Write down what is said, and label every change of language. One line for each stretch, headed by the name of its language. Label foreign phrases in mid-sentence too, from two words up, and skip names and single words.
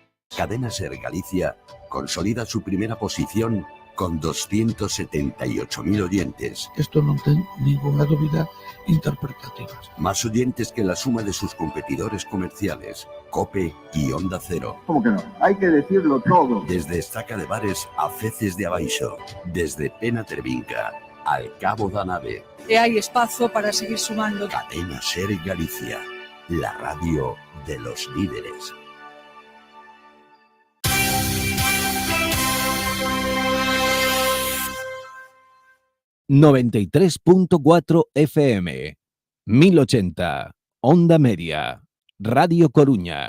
Spanish: Cadena Ser Galicia consolida su primera posición con 278.000 oyentes.
Galician: Esto non ten ninguna dúbida interpretativa.
Spanish: Más oyentes que la suma de sus competidores comerciales, COPE y Onda Cero. ¿Cómo que no? Hay que decirlo todo. Desde Estaca de Bares a Feces de Abaixo, desde Pena Tervinca al Cabo da Nave.
Galician: E hai espazo para seguir sumando.
Spanish: Cadena Ser Galicia, la radio de los líderes. ...93.4 FM... ...1080... Onda Media... ...Radio Coruña...